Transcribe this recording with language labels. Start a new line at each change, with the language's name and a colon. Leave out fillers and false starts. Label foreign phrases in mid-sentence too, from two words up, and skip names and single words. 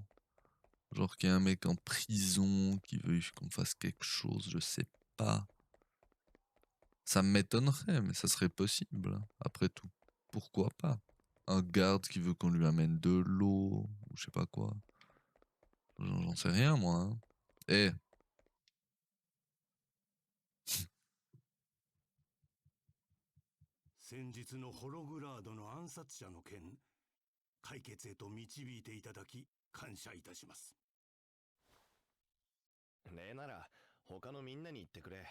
French: Genre qu'il y a un mec en prison qui veut qu'on fasse quelque chose, je sais pas. Ça m'étonnerait, mais ça serait possible, hein, après tout. Pourquoi pas? Un garde qui veut qu'on lui amène de l'eau, ou je sais pas quoi. J'en sais rien, moi. Hein. Eh,
Japanese: 先日のホログラードの暗殺者の件、解決へと導いていただき感謝いたします。礼なら他のみんなに言ってくれ。